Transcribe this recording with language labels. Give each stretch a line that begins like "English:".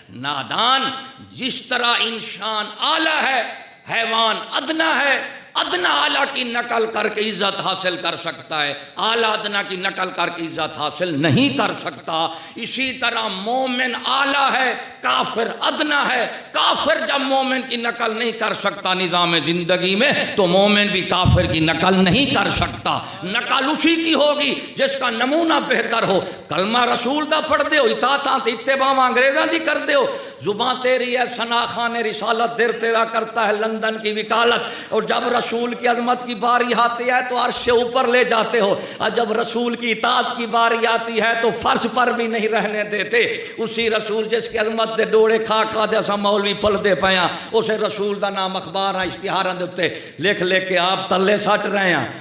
Urdu: نادان، جس طرح انسان اعلیٰ ہے حیوان ادنا ہے، ادنا اعلیٰ کی نقل کر کے عزت حاصل کر سکتا ہے، اعلیٰ ادنا کی نقل کر کے عزت حاصل نہیں کر سکتا. اسی طرح مومن اعلیٰ ہے، کافر ادنا ہے. کافر جب مومن کی نقل نہیں کر سکتا نظام زندگی میں تو مومن بھی کافر کی نقل نہیں کر سکتا. نقل اسی کی ہوگی جس کا نمونہ بہتر ہو.
Punjabi: کلمہ رسول دا پڑھ دے ہو، اطاعت اتباع انگریزاں دی کر دے ہو.
Urdu: زباں تیری ہے، ثنا خان رسالت دیر تیرا کرتا ہے لندن کی وکالت. اور جب رسول کی عظمت کی باری آتی ہے تو عرش سے اوپر لے جاتے ہو، اور جب رسول کی اطاعت کی باری آتی ہے تو فرش پر بھی نہیں رہنے دیتے.
Punjabi: اسی رسول جس کی عظمت دے ڈوڑے کھا کھا دے اساں مولوی پل دے پیاں، اسے رسول دا نام اخبار اشتہاراں دے اوتے لکھ لکھ کے آپ تلے سٹ رہے ہیں.